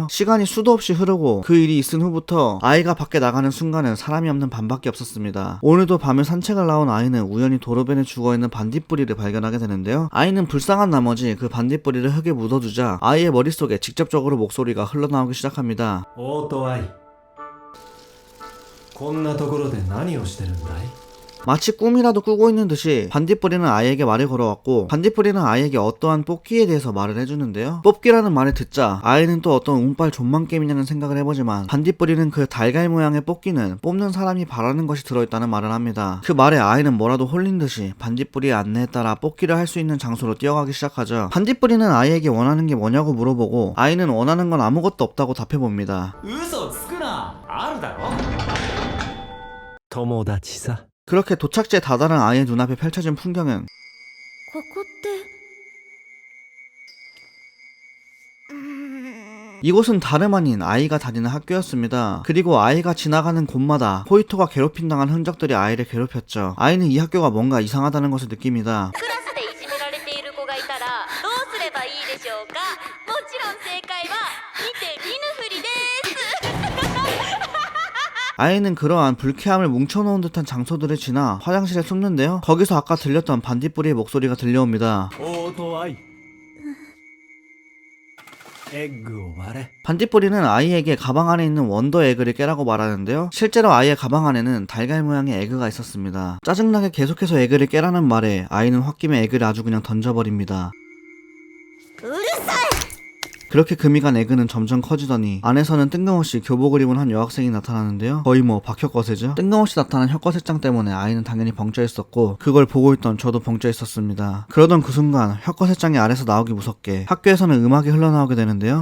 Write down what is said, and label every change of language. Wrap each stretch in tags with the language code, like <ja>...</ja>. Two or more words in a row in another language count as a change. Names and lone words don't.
<ko>시간이 수도 없이 흐르고 그 일이 있은 후부터 아이가 밖에 나가는 순간은 사람이 없는 밤밖에 없었습니다. 오늘도 밤에 산책을 나온 아이는 우연히 도로변에 죽어있는 반딧불이를 발견하게 되는데요. 아이는 불쌍한 나머지 그 반딧불이를 흙에 묻어두자 아이의 머릿속에 직접적으로 목소리가 흘러나오기 시작합니다.</ko> <ja>オートアイこんなところで何をしてるんだい</ja> <ko>마치 꿈이라도 꾸고 있는 듯이 반딧불이는 아이에게 말을 걸어왔고 반딧불이는 아이에게 어떠한 뽑기에 대해서 말을 해주는데요. 뽑기라는 말을 듣자 아이는 또 어떤 운빨 존만 게임이냐는 생각을 해보지만 반딧불이는 그 달걀 모양의 뽑기는 뽑는 사람이 바라는 것이 들어있다는 말을 합니다. 그 말에 아이는 뭐라도 홀린 듯이 반딧불이의 안내에 따라 뽑기를 할 수 있는 장소로 뛰어가기 시작하죠. 반딧불이는 아이에게 원하는 게 뭐냐고 물어보고 아이는 원하는 건 아무것도 없다고 답해봅니다.</ko> <ja>嘘つくなあるだろ友達さ</ja> <ko>그렇게 도착지에 다다른 아이의 눈앞에 펼쳐진 풍경은</ko> <ja>ここって。</ja> <ko>이곳은 다름 아닌 아이가 다니는 학교였습니다. 그리고 아이가 지나가는 곳마다 코이토가 괴롭힌당한 흔적들이 아이를 괴롭혔죠. 아이는 이 학교가 뭔가 이상하다는 것을 느낍니다.</ko> <ja>クラスでいじめられている子がいたらどうすればいいでしょうか。もちろん正解は見て見ぬふりです。</ja> <ko>아이는 그러한 불쾌함을 뭉쳐놓은 듯한 장소들을 지나 화장실에 숨는데요. 거기서 아까 들렸던 반딧불이의 목소리가 들려옵니다.</ko> <ja>オートアイエッグを割れ</ja> <ko>반딧불이는 아이에게 가방 안에 있는 원더 에그를 깨라고 말하는데요. 실제로 아이의 가방 안에는 달걀 모양의 에그가 있었습니다. 짜증나게 계속해서 에그를 깨라는 말에 아이는 홧김에 에그를 아주 그냥 던져버립니다.</ko> <ja>うるさい。</ja> <ko>그렇게 금이 간 에그는 점점 커지더니 안에서는 뜬금없이 교복을 입은 한 여학생이 나타나는데요. 거의 뭐 박혁거세죠? 뜬금없이 나타난 혁거세장 때문에 아이는 당연히 벙쪄 있었고 그걸 보고 있던 저도 벙쪄 있었습니다. 그러던 그 순간 혁거세장이 아래서 나오기 무섭게 학교에서는 음악이 흘러나오게 되는데요.</ko>